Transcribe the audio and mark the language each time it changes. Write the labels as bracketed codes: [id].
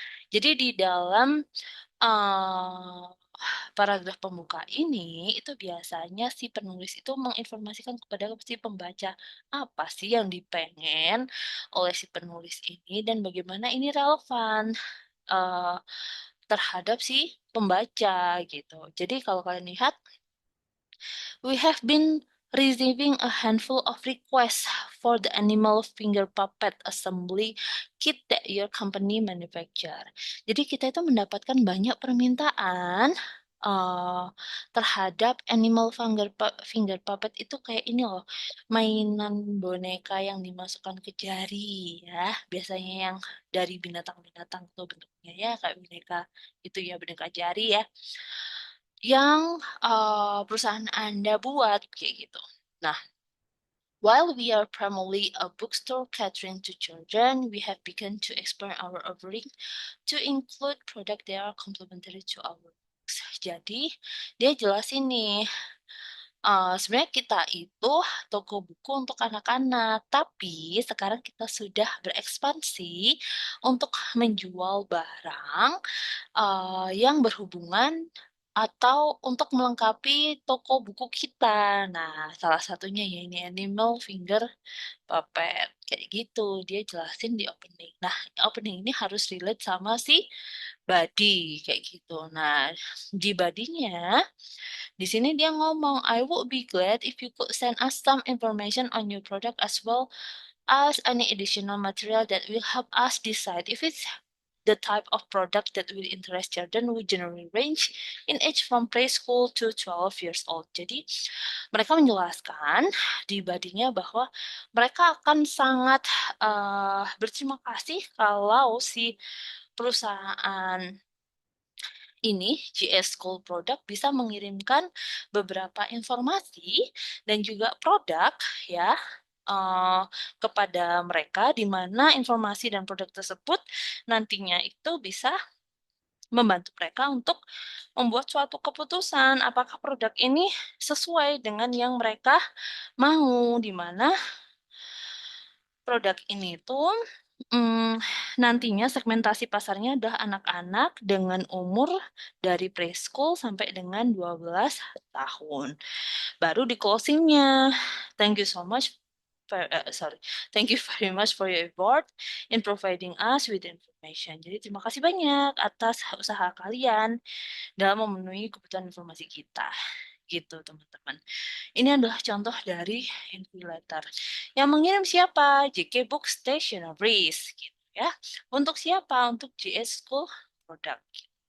[id] Jadi di dalam uh, paragraf pembuka ini itu biasanya si penulis itu menginformasikan kepada si pembaca apa sih yang dipengen oleh si penulis ini dan bagaimana ini relevan uh, terhadap si pembaca gitu. Jadi kalau kalian lihat, [en] we have been receiving a handful of requests for the animal finger puppet assembly kit that your company manufacture. [id] Jadi kita itu mendapatkan banyak permintaan uh, terhadap animal finger puppet itu kayak ini loh, mainan boneka yang dimasukkan ke jari ya, biasanya yang dari binatang-binatang tuh bentuknya ya kayak boneka itu ya, boneka jari ya yang perusahaan Anda buat kayak gitu. [en] Nah, while we are primarily a bookstore catering to children, we have begun to expand our offering to include product that are complementary to our books. [id] Jadi, dia jelasin nih, sebenarnya kita itu toko buku untuk anak-anak, tapi sekarang kita sudah berekspansi untuk menjual barang yang berhubungan atau untuk melengkapi toko buku kita. Nah, salah satunya ya ini Animal Finger Puppet. Kayak gitu, dia jelasin di opening. Nah, opening ini harus relate sama si body, kayak gitu. Nah, di badinya, di sini dia ngomong, [en] I would be glad if you could send us some information on your product as well as any additional material that will help us decide if it's the type of product that will interest children. We generally range in age from preschool to 12 years old. [id] Jadi mereka menjelaskan di badinya bahwa mereka akan sangat berterima kasih kalau si perusahaan ini GS School Product bisa mengirimkan beberapa informasi dan juga produk ya kepada mereka di mana informasi dan produk tersebut nantinya itu bisa membantu mereka untuk membuat suatu keputusan apakah produk ini sesuai dengan yang mereka mau, di mana produk ini tuh nantinya segmentasi pasarnya adalah anak-anak dengan umur dari preschool sampai dengan 12 tahun. Baru di closingnya, [en] thank you so much sorry, thank you very much for your effort in providing us with information. [id] Jadi terima kasih banyak atas usaha kalian dalam memenuhi kebutuhan informasi kita. Gitu teman-teman. Ini adalah contoh dari inquiry letter. Yang mengirim siapa? JK Book Stationeries gitu ya. Untuk siapa? Untuk GS School product.